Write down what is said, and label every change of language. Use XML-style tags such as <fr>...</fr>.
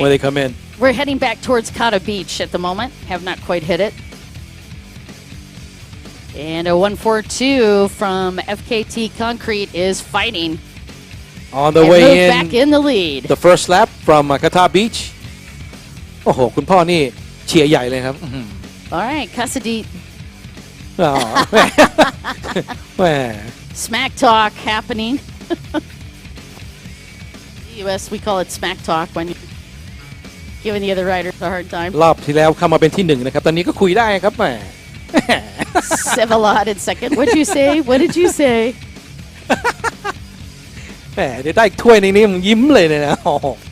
<en>when they come in. We're heading back towards Kata Beach at the moment. Have not quite hit it. And a 142 from FKT Concrete is fighting. On the way in, back in the lead. the first lap from Kata Beach.</en> <th>โอ้โหคุณพ่อนี่เชียร์ใหญ่เลยครับ</th> <en>All right, Casadit. อ๋อแหม Smack talk happening. In the U.S. we call it smack talk when you're giving the other riders a hard time.</en> <th>รอบที่แล้วเข้ามาเป็นที่ 1นะครับตอนนี้ก็คุยได้ครับแหม</th> <en>Vsevolod in second. What'd you say? What did you say?</en> <th>แหมเดี๋ยวได้อีกถ้วยนึงนี่มึงยิ้มเลยเนี่ยนะโอ้โห</th>